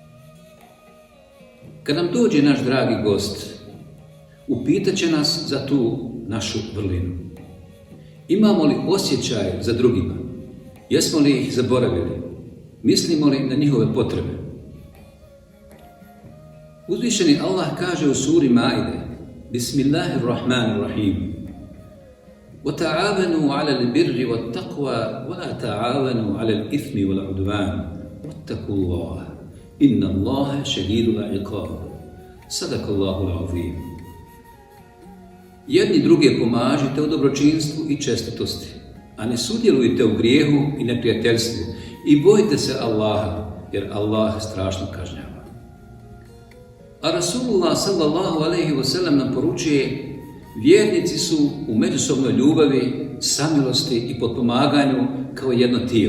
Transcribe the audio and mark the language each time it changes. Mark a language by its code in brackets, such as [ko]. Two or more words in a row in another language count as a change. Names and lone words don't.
[bs] Kad nam dođe naš dragi gost, upitat će nas za tu našu vrlinu. Imamo li osjećaj za drugima? Jesmo li ih zaboravili? Mislimo li na njihove potrebe? Uzvišeni Allah kaže u suri Maide: [ar] بسم الله الرحمن الرحيم. وَتَعَاوَنُوا عَلَى الْبِرِّ وَالتَّقْوَى وَلَا تَعَاوَنُوا عَلَى الْإِثْمِ وَالْعُدْوَانِ وَاتَّقُوا اللَّهَ إِنَّ اللَّهَ شَدِيدُ الْعِقَابِ. صدق الله العظيم. [bs] Jedni druge pomažite u dobročinstvu i čestitosti, a ne sudjelujte u grijehu i neprijateljstvu i bojte se Allaha, jer Allah strašno kažnjava. A Rasulullah [ar] صلى الله عليه وسلم [bs] nam poručuje: vjernici su u međusobnoj ljubavi, samilosti i potpomaganju kao jedno tijelo.